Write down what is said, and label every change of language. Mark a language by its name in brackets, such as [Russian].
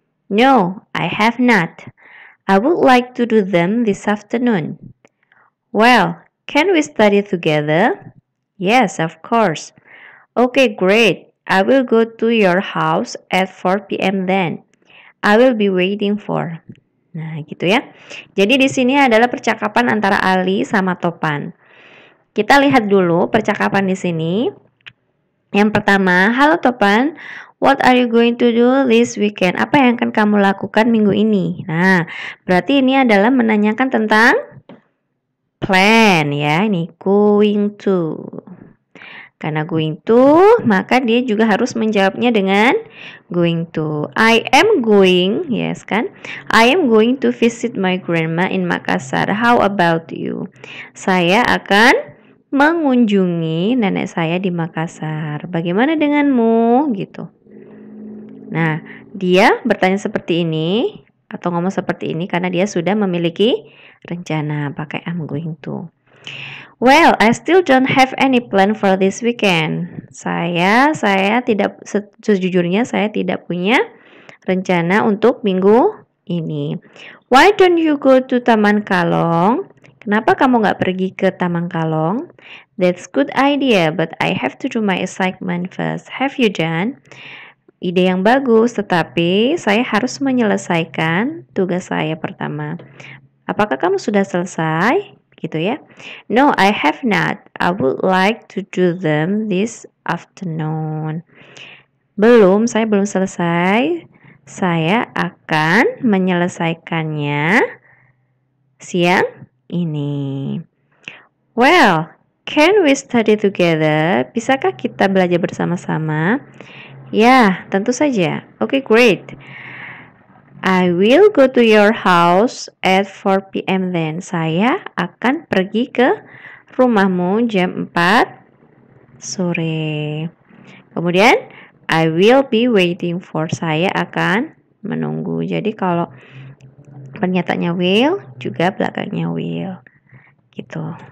[English] No, I have not. I would like to do them this afternoon. Well, can we study together? Yes, of course. Okay, great. I will go to your house at 4 p.m. then. I will be waiting for. [Indonesian] Nah, gitu ya. Jadi di sini adalah percakapan antara Ali sama Topan. Kita lihat dulu percakapan di sini. Yang pertama, halo Topan, [English] what are you going to do this weekend? [Indonesian] Apa yang akan kamu lakukan minggu ini? Nah, berarti ini adalah menanyakan tentang plan ya. Ini going to. Karena going to, maka dia juga harus menjawabnya dengan going to. [English] I am going, yes kan? I am going to visit my grandma in Makassar. How about you? [Indonesian] Saya akan mengunjungi nenek saya di Makassar. Bagaimana denganmu? Gitu. Nah, dia bertanya seperti ini atau ngomong seperti ini karena dia sudah memiliki rencana pakai I'm going to. [English] Well, I still don't have any plan for this weekend. [Indonesian] Saya tidak sejujurnya saya tidak punya rencana untuk minggu ini. [English] Why don't you go to Taman Kalong? [Indonesian] Kenapa kamu nggak pergi ke Taman Kalong? [English] That's good idea, but I have to do my assignment first. Have you done? [Indonesian] Ide yang bagus, tetapi saya harus menyelesaikan tugas saya pertama. Apakah kamu sudah selesai? Gitu ya. [English] No, I have not. I would like to do them this afternoon. [Indonesian] Saya belum selesai. Saya akan menyelesaikannya siang ini. [English] Well, can we study together? [Indonesian] Bisakah kita belajar bersama-sama? Ya, tentu saja. [English] Okay, great. I will go to your house at 4 p.m. then. [Indonesian] Saya akan pergi ke rumahmu jam 4 sore. [English] Kemudian, I will be waiting for. [Indonesian] Saya akan menunggu. Jadi kalau pernyataannya will, juga belakangnya will. Gitu.